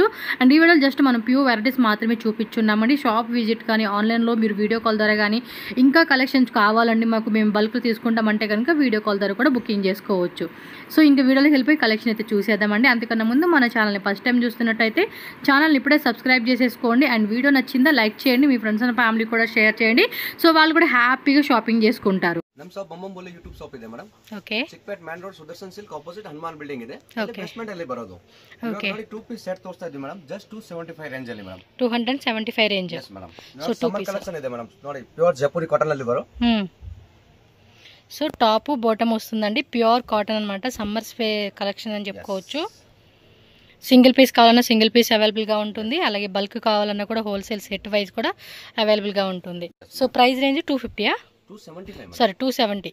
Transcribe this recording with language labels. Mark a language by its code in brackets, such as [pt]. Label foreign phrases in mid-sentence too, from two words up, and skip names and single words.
[te] అండ్ ఈ వీడియోలో జస్ట్ మనం [en] pure varieties [te] మాత్రమే చూపించున్నామండి. [en] shop visit [te] కానీ ఆన్లైన్లో మీరు [en] video call [te] ద్వారా కానీ ఇంకా కలెక్షన్స్ కావాలండి మాకు, మేము బల్క్ తీసుకుంటామంటే కనుక [en] video call [te] ద్వారా కూడా బుకింగ్ చేసుకోవచ్చు. సో ఇంకా వీడియోలోకి వెళ్ళిపోయి కలెక్షన్ అయితే చూసేద్దామండి. అంతకన్నా ముందు మన ఛానల్ని [en] first time [te] చూస్తున్నట్టయితే ఛానల్ని ఇప్పుడే సబ్స్క్రైబ్ చేసేసుకోండి. అండ్ వీడియో నచ్చిందా లైక్ చేయండి, మీ [en] friends and family [te] కూడా షేర్ చేయండి. సో వాళ్ళు కూడా హ్యాపీగా షాపింగ్ చేసుకుంటారు. [kn] ನಮ್ಮ ಶಾಪ್ ಬೊಮ್ಮಂಬೋಲೆ ಯೂಟ್ಯೂಬ್ ಶಾಪ್ ಇದೆ ಮೇಡಮ್. ಓಕೆ. ಚಿಕ್ಪೇಟ್ ಮ್ಯಾನ್ ರೋಡ್ ಸುದರ್ಶನ್ ಸಿಲ್ಕ್ ಆಪೋಸಿಟ್ ಹನುಮಾನ್ ಬಿಲ್ಡಿಂಗ್ ಇದೆ. ಬೇಸ್ಮೆಂಟ್ ಅಲ್ಲಿ ಬರೋದು. ಓಕೆ. ನೋಡಿ 2 [en] piece set [kn] ತೋರಿಸ್ತಾ ಇದ್ದೀವಿ ಮೇಡಮ್. [en] just 275 range [kn] ಅಲ್ಲಿ ಮೇಡಮ್. 275 ರೇಂಜ್. [en] yes madam. so summer collection [kn] ಇದೆ ಮೇಡಮ್. ನೋಡಿ [en] pure Jaipuri cotton [kn] ಅಲ್ಲಿ ಬರೋ. [en] so top bottom [te] వస్తుందండి, [en] pure cotton [te] అనమాట. [en] summer spe collection [te] అని చెప్పుకోవచ్చు. [en] single piece [te] కావాలన్నా [en] single piece [te] అవైలబుల్గా ఉంటుంది. అలాగే బల్క్ కావాలన్నా కూడా [en] wholesale set wise [te] కూడా అవైలబుల్గా ఉంటుంది. [en] so price range [te] 250 సారీ 270.